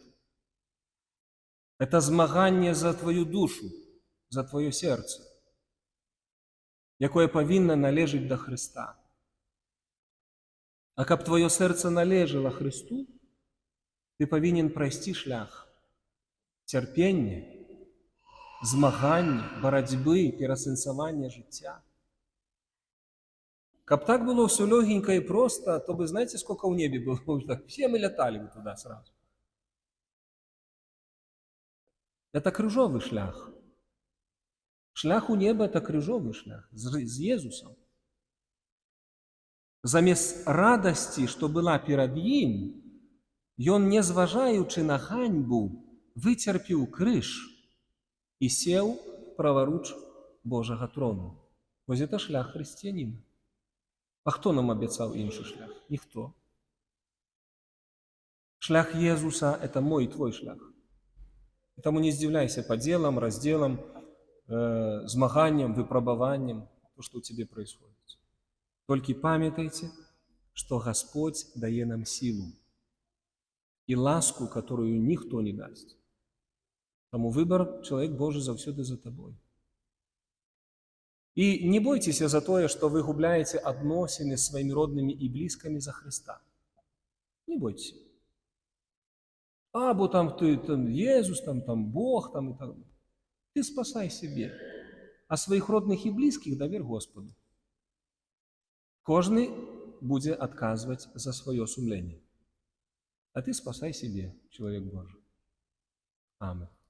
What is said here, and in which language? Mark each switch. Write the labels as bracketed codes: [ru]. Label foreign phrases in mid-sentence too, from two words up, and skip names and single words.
[be] Это змаганне за твою душу, за твоё сэрца, якое павінна належыць да Хрыста. А каб твоё сэрца належала Хрысту, ты павінен прайсці шлях цярпення, змагання, барацьбы, пераасэнсавання жыцця. [ru] Каб так было все легенько и просто, то бы, знаете, сколько в небе было? Все мы летали бы туда сразу. [be] Это крыжовый шлях. Шлях у неба – это крыжовый шлях з Езусом. Замест радасці, што была перад ім, ён, не зважаючы на ганьбу, выцерпіў крыж і сеў праваруч Божага трону. Вось это шлях хрысціяніна. А хто нам абяцаў іншы шлях? Ніхто. Шлях Езуса – это мой и твой шлях. И тому не здзіўляйся падзелам, раздзелам, змаганням, выпрабаваннем, [ru] то, что у тебе происходит. Только памятайте, что Господь дае нам силу и ласку, которую никто не даст. Тому выбор, человек Божий, заўсёды за тобой. И не бойтесь за то, что вы [be] губляете адносіны [ru] с своими родными и близкими за Христа. Не бойтесь. Бо там ты, там Иисус, там Бог, там и так далее. Ты спасай себе, а своих родных и близких доверь Господу. [be] Кожны будзе адказваць за свое сумленне. [ru] А ты спасай себе, человек Божий. Аминь.